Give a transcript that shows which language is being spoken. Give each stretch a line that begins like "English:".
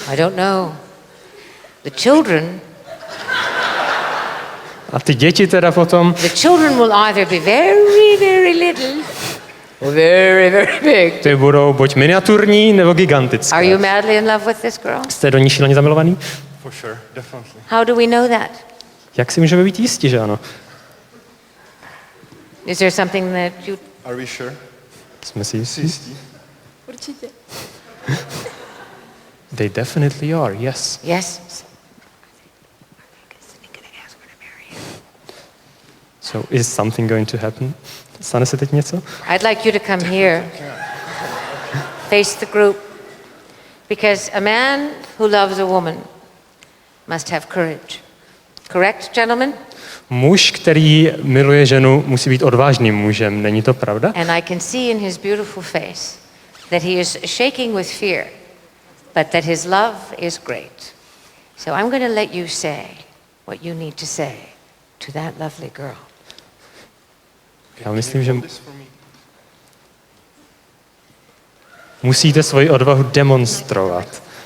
English: I don't know. The children.
Czech: A ty děti teda potom.
English: The children will either be very, very little or very, very big.
Czech: Ty budou buď miniaturní, nebo gigantické.
English: Are you madly in love with this girl?
Czech: Jste do ní šíleně zamilovaný?
English: For sure, definitely. How do we know that?
Czech: Jak si můžeme být jistí, že ano?
English: Is there something that you... Are we sure?
Czech: Jsme si jistí? Jistí? Určitě.
English: They definitely are, yes. Yes? So is something going to happen?
Czech: Stane se teď něco?
English: I'd like you to come here. Face the group. Because a man who loves a woman must have courage. Correct, gentlemen?
Czech: Muž, který miluje ženu, musí být odvážným mužem, není to pravda?
English: And I can see in his beautiful face that he is shaking with fear, but that his love is great. So I'm going to let you say what you need to say to that lovely girl.
Czech: Já myslím, že musíte svoji odvahu demonstrovat.